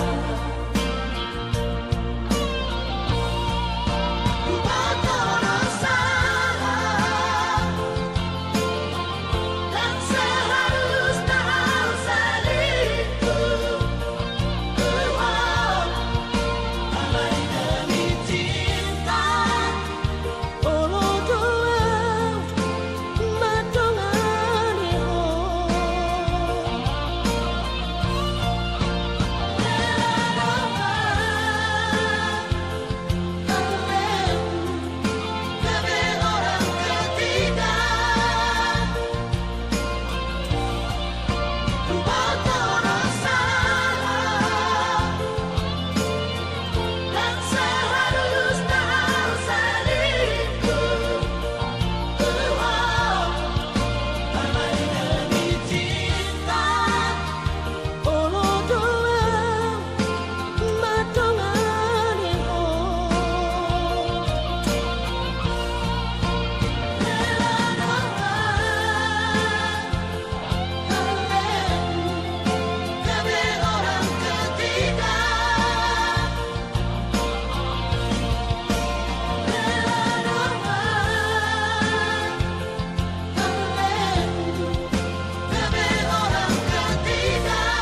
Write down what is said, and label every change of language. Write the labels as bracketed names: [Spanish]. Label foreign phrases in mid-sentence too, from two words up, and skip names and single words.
[Indonesian] tak salah dan seharusnya selingkuh alai demi cinta [Batak Toba] olo doa madongani [Indonesian] orang ketiga tak salah dan seharusnya selingkuh alai demi cinta [Batak Toba] olo doa [Indonesian] madongani orang ketiga orang ketiga